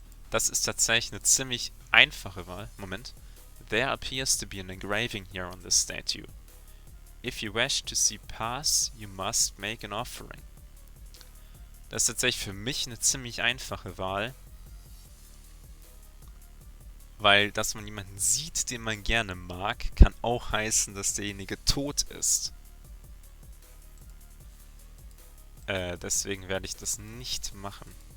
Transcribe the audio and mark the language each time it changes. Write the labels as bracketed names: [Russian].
[German] Das ist tatsächlich eine ziemlich einfache Wahl. Moment. [English] There appears to be an engraving here on this statue. If you wish to see pass, you must make an offering. [German] Das ist tatsächlich für mich eine ziemlich einfache Wahl. Weil, dass man jemanden sieht, den man gerne mag, kann auch heißen, dass derjenige tot ist. Deswegen werde ich das nicht machen.